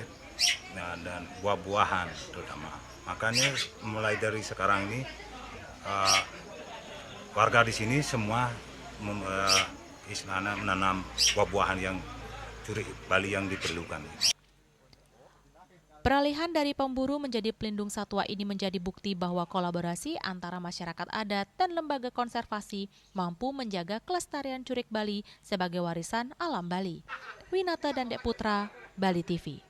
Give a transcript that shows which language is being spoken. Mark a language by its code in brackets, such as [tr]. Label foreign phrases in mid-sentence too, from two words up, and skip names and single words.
[id] Nah, dan buah-buahan terutama. Makanya mulai dari sekarang ini warga di sini semua menanam buah-buahan yang curik Bali yang diperlukan. Peralihan dari pemburu menjadi pelindung satwa ini menjadi bukti bahwa kolaborasi antara masyarakat adat dan lembaga konservasi mampu menjaga kelestarian curik Bali sebagai warisan alam Bali. Winata Dandek Putra, Bali TV.